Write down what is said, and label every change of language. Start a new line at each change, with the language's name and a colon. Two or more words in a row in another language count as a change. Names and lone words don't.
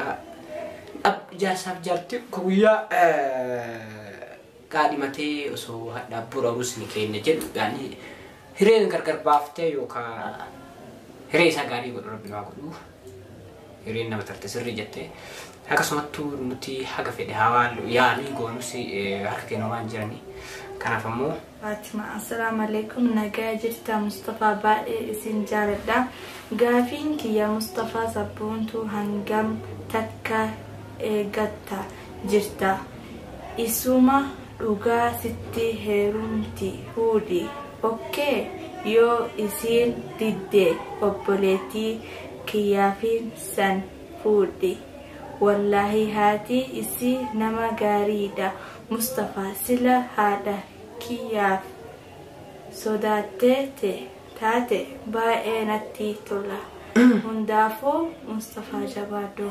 Oromo: Jaarsaaf jaartii guyyaa qaadhimatee osoo hadhaa bura rusni keenya jedhu yaani hireen gargar baaftee yookaan hiree isaa gaarii godhu rabbi waa godhu hireen nama tarte sirrii jettee akkasumattuu nuti haga fedhe hawaan yaanii goonus harka keenya waan jiranii. Kanaaf ammoo Fatima
Arabic: السلام عليكم
Oromo: nagaa jirta Mustafa baay'ee isin jaaladha gaafiin kiyya Mustafa sabboontu hangam takka eegatta jirta isuma dhugaa sitti heerumti fuudhi okay yoo isin didde obboleettii kiyyaafin san fuudhi wallahi haati isi nama gaariidha Mustafa sila haadha kiyyaaf sodaatete taate baay'ee natti tola hundaafuu Mustafa jabaadoo.